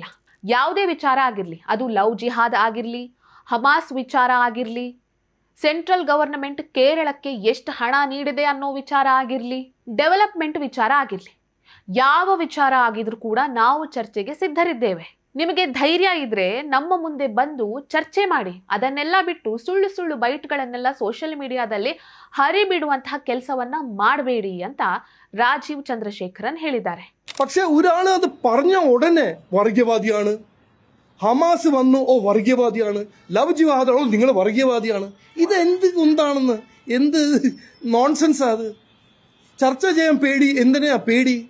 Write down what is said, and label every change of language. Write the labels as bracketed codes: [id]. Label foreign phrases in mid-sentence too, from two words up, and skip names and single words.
[kn] ಯಾವುದೇ ವಿಚಾರ ಆಗಿರ್ಲಿ, ಅದು [en] love jihad [kn] ಆಗಿರ್ಲಿ, ಹಮಾಸ್ ವಿಚಾರ ಆಗಿರ್ಲಿ, [en] central government [kn] ಕೇರಳಕ್ಕೆ ಎಷ್ಟು ಹಣ ನೀಡಿದೆ ಅನ್ನೋ ವಿಚಾರ ಆಗಿರ್ಲಿ, ಡೆವಲಪ್ಮೆಂಟ್ ವಿಚಾರ ಆಗಿರ್ಲಿ, ಯಾವ ವಿಚಾರ ಆಗಿದ್ರೂ ಕೂಡ ನಾವು ಚರ್ಚೆಗೆ ಸಿದ್ಧರಿದ್ದೇವೆ. ನಿಮಗೆ ಧೈರ್ಯ ಇದ್ರೆ ನಮ್ಮ ಮುಂದೆ ಬಂದು ಚರ್ಚೆ ಮಾಡಿ. ಅದನ್ನೆಲ್ಲ ಬಿಟ್ಟು ಸುಳ್ಳು ಸುಳ್ಳು ಬೈಟ್ಗಳನ್ನೆಲ್ಲ [en] social media [kn] ಹರಿಬಿಡುವಂತಹ ಕೆಲಸವನ್ನ ಮಾಡಬೇಡಿ ಅಂತ രാജീവ് ചന്ദ്രശേഖരൻ ಹೇಳಿದ್ದಾರೆ. [ml] പക്ഷെ ഒരാൾ അത് പറഞ്ഞ ഉടനെ വർഗീയവാദിയാണ്, ഹമാസ് വന്നു ഓ വർഗീയവാദിയാണ്, [en] love jihad [ml] ഓ നിങ്ങൾ വർഗീയവാദിയാണ്. ഇത് എന്താണെന്ന്, എന്ത് നോൺസെൻസ് അത്? ചർച്ച ചെയ്യാൻ പേടി, എന്തിനാ പേടി?